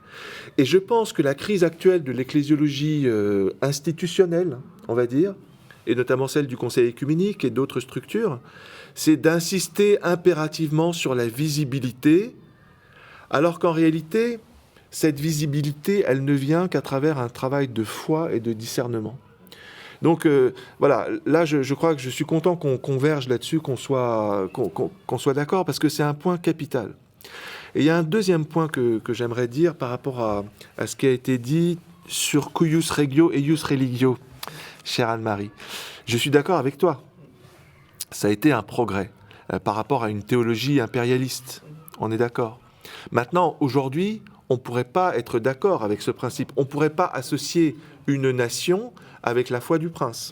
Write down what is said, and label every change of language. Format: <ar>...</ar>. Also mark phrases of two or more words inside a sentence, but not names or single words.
<fr>Et je pense que la crise actuelle de l'ecclésiologie institutionnelle, on va dire, et notamment celle du Conseil œcuménique et d'autres structures, c'est d'insister impérativement sur la visibilité, alors qu'en réalité, cette visibilité, elle ne vient qu'à travers un travail de foi et de discernement. Donc voilà, là je crois que je suis content qu'on converge là-dessus, qu'on soit d'accord, parce que c'est un point capital. Et il y a un deuxième point que j'aimerais dire par rapport à ce qui a été dit sur</fr> <la>cuius regio et ius religio,</la> <fr>chère Anne-Marie. Je suis d'accord avec toi. Ça a été un progrès par rapport à une théologie impérialiste. On est d'accord. Maintenant, aujourd'hui, on ne pourrait pas être d'accord avec ce principe. On ne pourrait pas associer une nation avec la foi du prince.</fr>